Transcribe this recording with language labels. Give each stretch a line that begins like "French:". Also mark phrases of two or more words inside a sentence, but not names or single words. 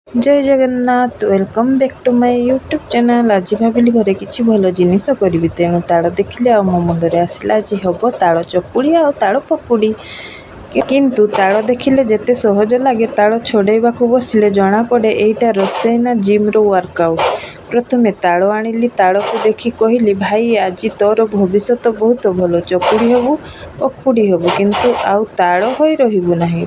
Odia: ଜୟ ଜଗନ୍ନାଥ
English: Welcome back to my YouTube channel.
Odia: ଆଜି ଭାବିଲି ଘରେ କିଛି ଭଲ ଜିନିଷ କରି ତେଣୁ ତାଳ ଦେଖିଲେ ମୋ ମୁଣ୍ଡେ ଆସିଲା ଆଜି ଆମ ତାଳ ଚକୁଳି ଆ ତାଳ ପକୁଡ଼ି। କିନ୍ତୁ ତାଳ ଦେଖିଲେ ଯେତେ ସହଜ ଲାଗେ ତାଳ ଛଡ଼େଇବା ବସିଲେ ଜଣା ପଡ଼େ ଏଟା ରୋଷେଇ ନା ଜିମ୍ ର ୱର୍କଆଉଟ୍। ପ୍ରଥମେ ତାଳ ଆଣିଲି ତାଳ କୁ ଦେଖି କହିଲି ଭାଇ ଆଜି ତୋର ଭବିଷ୍ୟ ବହୁତ ଭଲ ଚକୁଳି ହେବୁ ପକୁଡ଼ି ହେବୁ କିନ୍ତୁ ଆଉ ତାଳ ହୋଇ ରହିବୁ ନାହିଁ।